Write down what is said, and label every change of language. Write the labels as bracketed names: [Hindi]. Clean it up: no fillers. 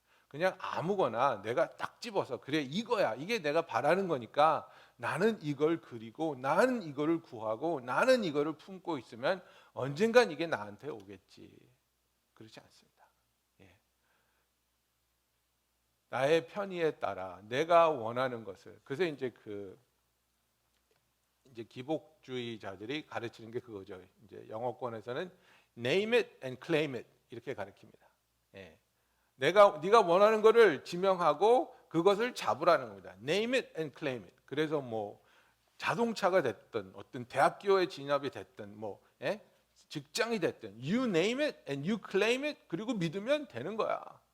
[Korean] 그냥 아무거나 내가 딱 집어서 그래, 이거야, 이게 내가 바라는 거니까 나는 이걸 그리고 나는 이거를 구하고 나는 이거를 품고 있으면 언젠간 이게 나한테 오겠지. 그렇지 않습니다. 나의 편의에 따라 내가 원하는 것을, 그래서 이제 기복주의자들이 가르치는 게 그거죠. 이제 영어권에서는 [English] name it and claim it [Korean] 이렇게 가르칩니다. 네가 원하는 것을 지명하고 그것을 잡으라는 겁니다. [English] Name it and claim it. [Korean] 그래서 뭐 자동차가 됐든 어떤 대학교에 진학이 됐든 뭐 직장이 됐든 [English] you name it and you claim it, [Korean] 그리고 믿으면 되는 거야.